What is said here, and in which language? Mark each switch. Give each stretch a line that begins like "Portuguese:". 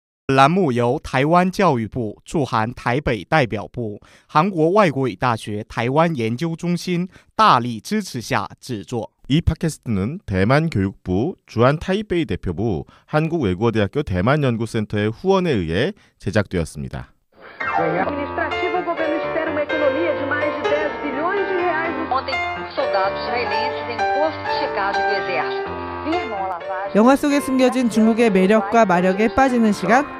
Chinese: 本栏目由台湾教育部驻韩台北代表部、韩国外国语大学台湾研究中心大力支持下制作。
Korean: 이 팟캐스트는 대만 교육부, 주한 타이베이 대표부, 한국외국어대학교 대만연구센터의 후원에 의해 제작되었습니다.
Portuguese: Administrativo, o governo espera uma economia de mais de 10 bilhões de reais. Ontem, soldados israelenses em posto de checagem do exército firmam a lavagem.
Korean: 영화 속에 숨겨진 중국의 매력과 마력에 빠지는 시간.